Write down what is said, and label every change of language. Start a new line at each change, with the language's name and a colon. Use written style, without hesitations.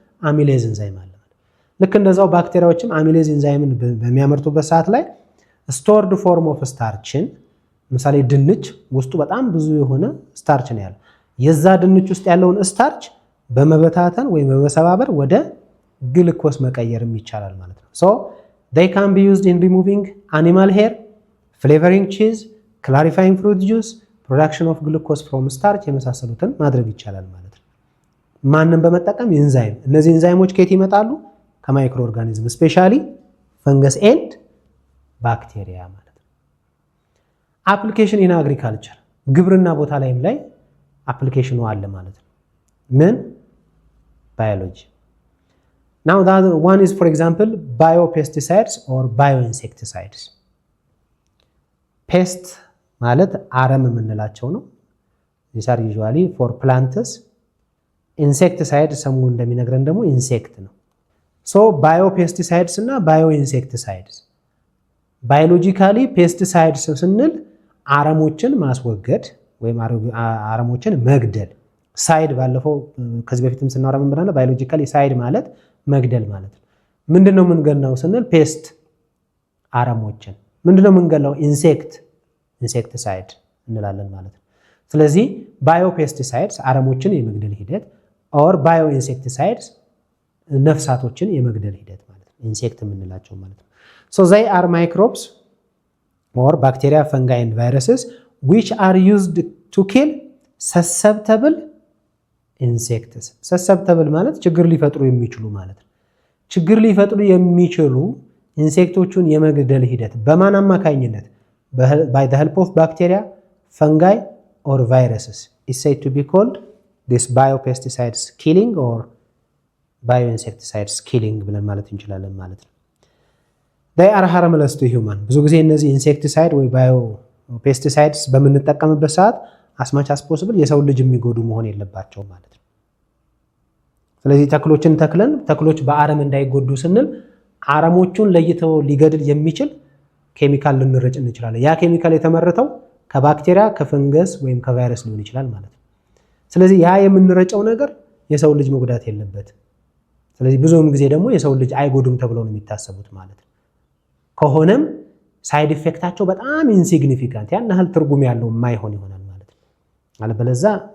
Amharic: አሚሌዝ ኢንዛይም አለ። ልክ እንደዛው ባክቴሪያዎችም አሚሌዝ ኢንዛይምን በሚያመርቱበት ሰዓት ላይ ስቶርድ ፎርም ኦፍ ስታርችን ምሳሌ ድንች ውስጡ በጣም ብዙ የሆነ ስታርች ነው ያለው። የዛ ድንች ውስጥ ያለውን ስታርች በመበታተን ወይም በመሰባበር ወደ ግሉኮስ መቀየርም ይቻላል ማለት ነው።
English: so they can be used in removing animal hair, flavoring cheese, clarifying fruit juice, production of glucose from starch
Amharic: የመሳሰሉትን ማድረግ ይቻላል ማለት ነው። ማንን በመጠቀም? ኢንዛይም። እነዚህ ኢንዛይሞች ከየት ይመጣሉ? ከማይክሮ ኦርጋኒዝም ስፔሻሊ ፈንገስ ኤንድ ባክቴሪያ ማለት ነው። አፕሊኬሽን ኢን አግሪካልቸር ግብርና ቦታ ላይም ላይ አፕሊኬሽኑ አለ ማለት ነው። ምን?
English: ባዮሎጂ። Now that one is for example biopesticides or bioinsecticides. Pest
Amharic: ማለት አረም የምንላቸው ነው።
English: These are usually for plants.
Amharic: Insecticide ሰሙ እንደሚነግረን ደግሞ ኢንሴክት ነው። So biopesticides እና bioinsecticides ባዮሎጂካሊ ፔስቲሳይድስ ስንል አረሞችን ማስወገድ ወይም አረሞችን መግደል። ሳይድ ባለፈው ከዚህ በፊትም ስናወራ ምን ብለናል? ባዮሎጂካሊ ሳይድ ማለት መግደል ማለት ነው። ምንድነው የምንገላው ስንል ፔስት አረሞችን። ምንድነው የምንገላው? ኢንሴክቲሳይድ እንላለን ማለት ነው። ስለዚህ ባዮፔስቲሳይድስ አረሞችን የመግደል ሂደት ኦር ባዮኢንሴክቲሳይድስ ነፍሳቶችን የመግደል ሂደት ማለት ነው። ኢንሴክት የምንላቸው ማለት ነው።
English: so they are microbes or bacteria, fungi and viruses which are used to kill susceptible insects.
Amharic: susceptible ማለት ችግር ሊፈጥሩ የሚችሉ ማለት ነው። ችግር ሊፈጥሩ የሚችሉ ኢንሴክቶቹን የመግደል ሂደት በማን አማካኝነት?
English: by the help of bacteria, fungi or viruses is said to be called this biopesticides killing or bioinsecticides killing
Amharic: ብለን ማለት እንችላለን ማለት ነው።
English: they are harmless to human.
Amharic: ብዙ ጊዜ እነዚህ ኢንሴክቲሳይድ ወይ ባዮፔስቲሳይድስ በምንጠቀምበት ሰዓት
English: as much as possible
Amharic: የሰው ልጅ የሚጎዱ መሆን የለባቸው ማለት ነው። ስለዚህ ተክሎችን ተክለን ተክሎች በአረም እንዳይጎዱ ስንል አረሞቹን ለይተው ሊገድል የሚችል ኬሚካል ልንረጭ እንችላለን። ያ ኬሚካል የተመረተው ከባክቴሪያ፣ ከፈንገስ ወይም ከቫይረስ ሊሆን ይችላል ማለት ነው። ስለዚህ ያ የምንረጨው ነገር የሰው ልጅ መጉዳት የለበትም። ስለዚህ ብዙውን ጊዜ ደግሞ የሰው ልጅ አይጎዱም ተብለው ነው የሚታሰቡት ማለት ነው። ከሆነም ሳይድ ኢፌክታቸው በጣም ኢንሲግኒፊካንት ያን ያህል ትርጉም ያለው የማይሆን ይሆናል ማለት ነው። አለበለዛ